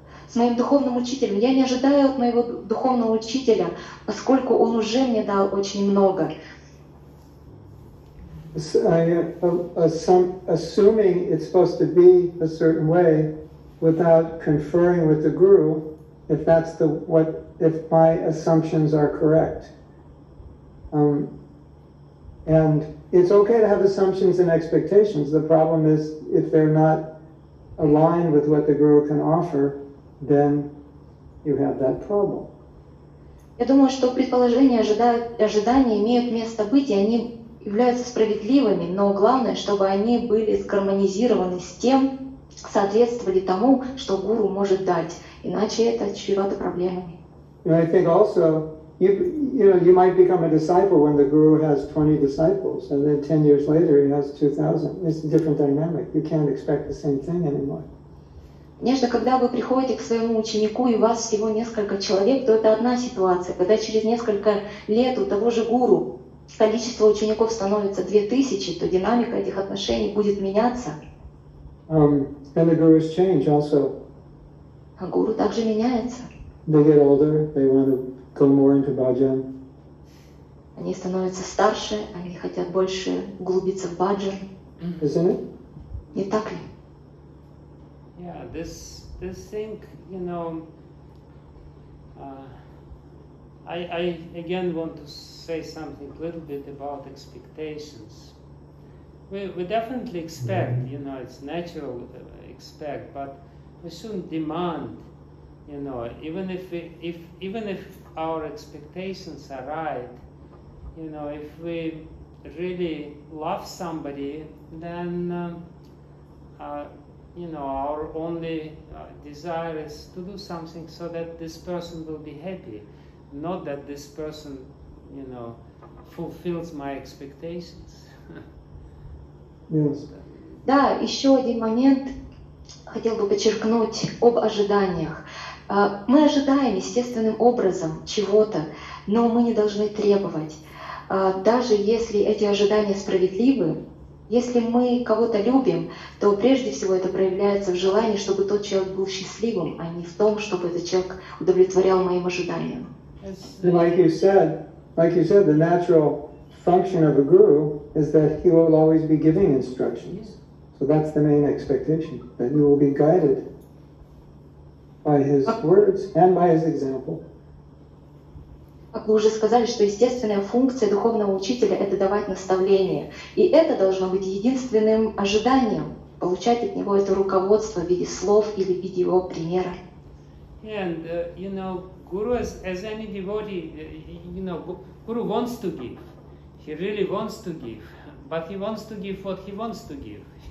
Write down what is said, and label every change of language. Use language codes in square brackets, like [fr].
[ru] С моим духовным учителем. Я не ожидаю от моего духовного учителя, поскольку он уже мне дал очень много. [en] Assuming it's supposed to be a certain way without conferring with the Guru, if my assumptions are correct. And it's okay to have assumptions and expectations. The problem is if they're not aligned with what the Guru can offer, then you have that problem. [ru] Я думаю, что предположения, ожидания имеют место быть, и они являются справедливыми, но главное, чтобы они были сгармонизированы с тем, соответствовали тому, что гуру может дать. Иначе это чревато проблемами. [en] I think also, you might become a disciple when the Guru has 20 disciples, and then 10 years later he has 2,000. It's a different dynamic. You can't expect the same thing anymore. [ru] Конечно, когда вы приходите к своему ученику, и у вас всего несколько человек, то это одна ситуация. Когда через несколько лет у того же гуру количество учеников становится 2000, то динамика этих отношений будет меняться. [en] And the Gurus change also. [ru] А гуру также меняется. [en] They get older, they want to go more into bhajan. [ru] Они становятся старше, они хотят больше углубиться в баджан. [en] Isn't it? [ru] Не так ли? [en] Yeah, this thing, you know, I again want to say something a little bit about expectations. We definitely expect, you know, it's natural to expect, but we shouldn't demand, you know, even if our expectations are right, you know, if we really love somebody, then you know, our only desire is to do something so that this person will be happy, not that this person, you know, fulfills my expectations. Yes. [ru] Да, еще один момент хотел бы подчеркнуть об ожиданиях. Мы ожидаем естественным образом чего-то, но мы не должны требовать. даже если эти ожидания справедливы, если мы кого-то любим, то прежде всего это проявляется в желании, чтобы тот человек был счастливым, а не в том, чтобы этот человек удовлетворял моим ожиданиям. [en] Like you said, the natural function of a guru is that he will always be giving instructions. So that's the main expectation, that you will be guided by his words and by his example. [ru] Как вы уже сказали, что естественная функция духовного учителя — это давать наставления. И это должно быть единственным ожиданием, получать от него это руководство в виде слов или в виде его примера. [en] And you know, Guru, as any devotee, you know, Guru wants to give. He really wants to give, but he wants to give what he wants to give.